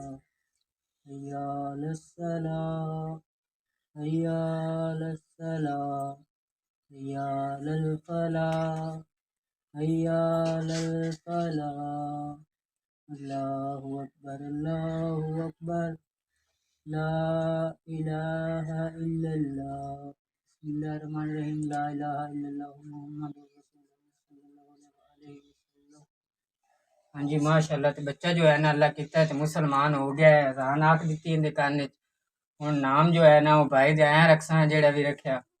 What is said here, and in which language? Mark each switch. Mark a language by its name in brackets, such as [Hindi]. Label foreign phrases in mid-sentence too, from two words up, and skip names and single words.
[Arabic] حي على الصلاة حي على الصلاة حي على الفلاح حي على الفلاح. الله أكبر لا إله إلا الله. بسم الله الرحمن الرحيم لا إله إلا الله محمد رسول الله صلى الله عليه وسلم. [Punjabi] ਹਾਂ ਜੀ ਮਾਸ਼ਾਅੱਲਾਹ। ਤੋ ਬੱਚਾ ਜੋ ਹੈ ਨਾ ਅੱਲਾਹ ਕਿਤਾ ਹੈ ਤੋ ਮੁਸਲਮਾਨ ਹੋ ਗਿਆ ਹੈ। ਅਜ਼ਾਨ ਆਖ ਦੀ ਇਹਦੇ ਕਾਨ ਹੁਣ ਨਾਮ ਜੋ ਹੈ ਨਾ ਵੋ ਭਾਈ ਦੇ ਆਇਆ ਰਖਸਾ ਜੇੜਾ ਭੀ ਰਖਾ